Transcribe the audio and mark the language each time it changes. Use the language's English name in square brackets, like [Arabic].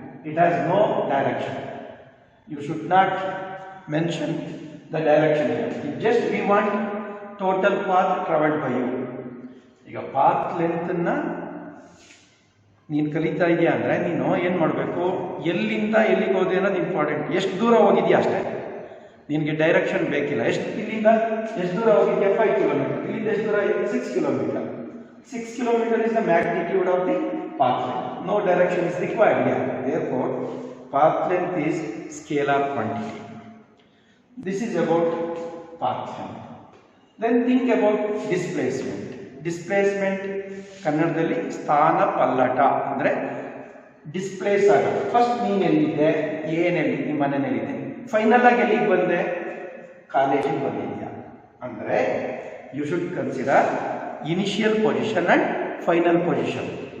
[English] It has no direction. You should not mention the direction here. Just we want total path traveled by you. [Kannada] ಈಗ path ಲೆಂತನ್ನು ನೀನು ಕಲಿತಾ ಇದೆಯಾ ಅಂದರೆ ನೀನು ಏನು ಮಾಡಬೇಕು, ಎಲ್ಲಿಂದ ಎಲ್ಲಿಗೆ ಹೋದೆ ಅನ್ನೋದು ಇಂಪಾರ್ಟೆಂಟ್. ಎಷ್ಟು ದೂರ ಹೋಗಿದೆಯಾ ಅಷ್ಟೇ, ನಿನಗೆ ಡೈರೆಕ್ಷನ್ ಬೇಕಿಲ್ಲ. ಇಲ್ಲಿಂದ ಎಷ್ಟು ದೂರ ಹೋಗಿದೆಯಾ? 5 ಕಿಲೋಮೀಟರ್. ಇಲ್ಲಿಂದ ಎಷ್ಟು ದೂರ? 6 kilometre. [English] 6 kilometer is the magnitude of the path length. No direction is required here. Therefore, path length is scalar quantity. This is about path length. Then think about displacement. [Kannada] Displacement ಕನ್ನಡದಲ್ಲಿ ಸ್ಥಾನ ಪಲ್ಲಟ ಅಂದರೆ displays ಆಗೋದು. First ನೀನು ಎಲ್ಲಿದ್ದೆ, ಏನೆಲ್ಲಿ, ನಿಮ್ಮ ಮನೆಯಲ್ಲಿದೆ, final ಆಗಿ ಎಲ್ಲಿಗೆ ಬಂದೆ, ಕಾಲೇಜಿಗೆ ಬಂದಿದ್ಯಾ ಅಂದರೆ [English] You should consider initial position and final position.